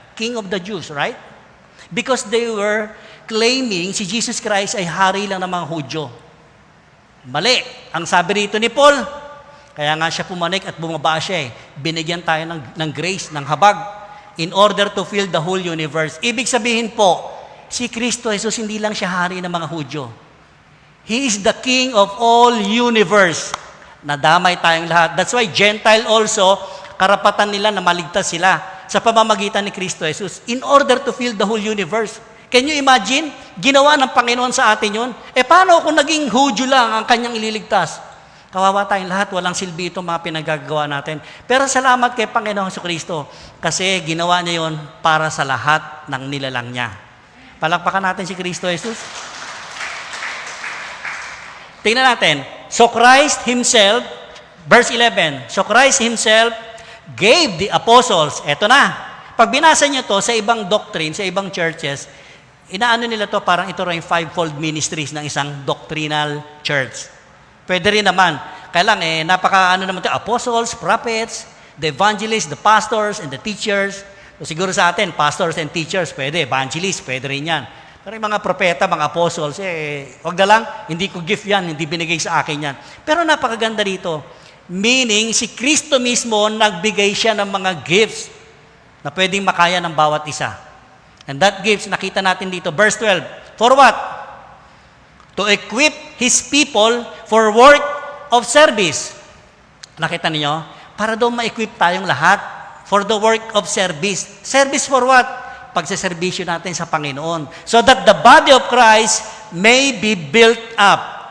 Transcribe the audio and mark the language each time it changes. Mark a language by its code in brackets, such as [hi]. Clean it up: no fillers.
[en] King of the Jews, right? Because they were claiming [tl] si Jesus Christ ay hari lang ng mga Hudyo. Mali. Ang sabi rito ni Paul, kaya nga siya pumanik at bumaba siya binigyan tayo ng grace, ng habag, [en] in order to fill the whole universe. [tl] Ibig sabihin po, si Kristo Jesus hindi lang siya hari ng mga Hudyo. [en] He is the King of all universe. [tl] Nadamay tayong lahat. [en] That's why Gentile also, [tl] karapatan nila na maligtas sila sa pamamagitan ni Kristo Jesus [en] in order to fill the whole universe. Can you imagine? [tl] Ginawa ng Panginoon sa atin yun. Paano kung naging Hudyo lang ang kanyang ililigtas? Kawawa tayong lahat, walang silbi itong mga pinagagawa natin. Pero salamat kay Panginoong Jesucristo kasi ginawa niya yun para sa lahat ng nilalang niya. Palakpakan natin si Kristo Jesus. Tingnan natin. [en] So Christ Himself, verse 11, so Christ Himself gave the apostles, [tl] eto na. Pag binasa niyo to sa ibang doctrine, sa ibang churches, inaano nila to parang ito rin 5-fold ministries ng isang doctrinal church. Pwede rin naman. Kaya lang, naman to, [en] apostles, prophets, the evangelists, the pastors, and the teachers. [tl] So, siguro sa atin, pastors and teachers, pwede. Evangelists, pwede rin yan. Pero yung mga propeta, mga apostles, wag na lang, hindi ko gift yan, hindi binigay sa akin yan. Pero napakaganda dito. Meaning, si Kristo mismo, nagbigay siya ng mga gifts na pwedeng makaya ng bawat isa. [en] And that gifts, [tl] nakita natin dito, [en] verse 12. For what? To equip His people for work of service. [tl] Nakita niyo? Para daw ma-equip tayong lahat [en] for the work of service. Service for what? [tl] Pagsaservisyo natin sa Panginoon. [en] So that the body of Christ may be built up.